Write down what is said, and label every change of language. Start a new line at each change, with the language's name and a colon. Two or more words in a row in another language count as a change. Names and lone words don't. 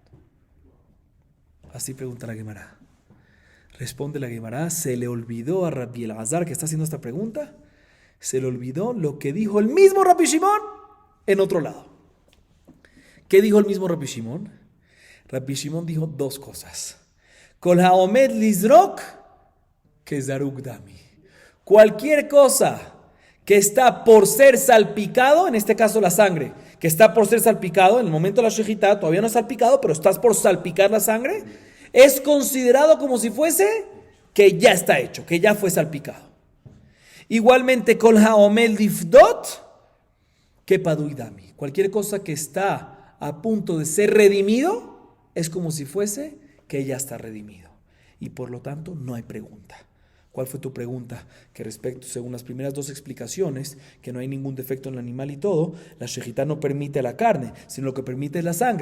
Spanish: Así pregunta la Gemara. Responde la Gemara, se le olvidó a Rabbi Elazar que está haciendo esta pregunta. Se le olvidó lo que dijo el mismo Rabbi Shimon en otro lado. ¿Qué dijo el mismo Rabbi Shimon? Rabbi Shimon dijo 2 cosas.
Aramaic: כל העומד לזרוק כזרוק דמי.
Spanish: Cualquier cosa que está por ser salpicado, en este caso la sangre, que está por ser salpicado, en el momento de la shejitá, todavía no es salpicado, pero estás por salpicar la sangre, es considerado como si fuese que ya está hecho, que ya fue salpicado. Igualmente,
Aramaic: כל העומד לפדות כפדוי דמי.
Spanish: Cualquier cosa que está a punto de ser redimido, es como si fuese que ya está redimido. Y por lo tanto, no hay pregunta. ¿Cuál fue tu pregunta? Que respecto, según las primeras dos explicaciones, que no hay ningún defecto en el animal y todo, la shejitá no permite la carne, sino lo que permite es la sangre.